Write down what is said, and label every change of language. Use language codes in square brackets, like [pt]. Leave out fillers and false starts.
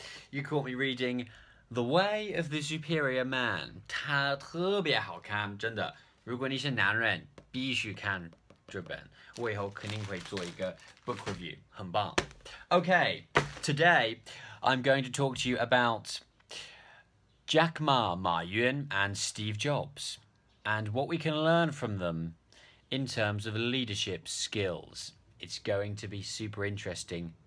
[en] You caught me reading The Way of the Superior Man. [zh] 它特别好看，真的。如果你是男人，必须看这本。我以后肯定会做一个 book review，很棒。 [en] Okay, today I'm going to talk to you about Jack Ma, Ma Yun, and Steve Jobs, and what we can learn from them in terms of leadership skills. It's going to be super interesting.